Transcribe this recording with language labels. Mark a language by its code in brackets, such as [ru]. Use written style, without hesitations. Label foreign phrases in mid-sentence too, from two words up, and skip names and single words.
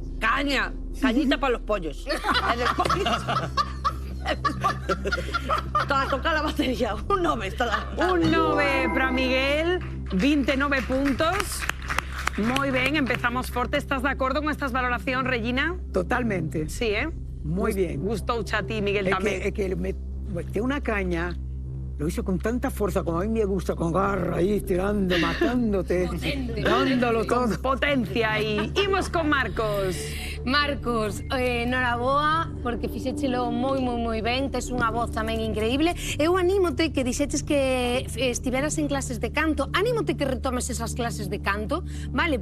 [es] Cañita para los pollos. [gl] E despois... [es] Para tocar la batería, un 9 está dando. Un 9 para Miguel, 29 puntos. [gl] Moi ben, empezamos forte. Estás de acordo con estas valoracións, Regina? [es] Totalmente. Sí, Muy bien. [gl] Gustouche a ti, Miguel, tamén. [es] Es que tiene una caña, lo hizo con tanta fuerza como a mí me gusta, con garra ahí, tirando, matándote, dándolo todo. [gl] Potencia aí. Imos con Marcos. Marcos, noraboa, porque fixéchelo moi ben, tes unha voz tamén increíble. Eu anímote que dixeches que estiveras en clases de canto, anímote que retomes esas clases de canto, vale?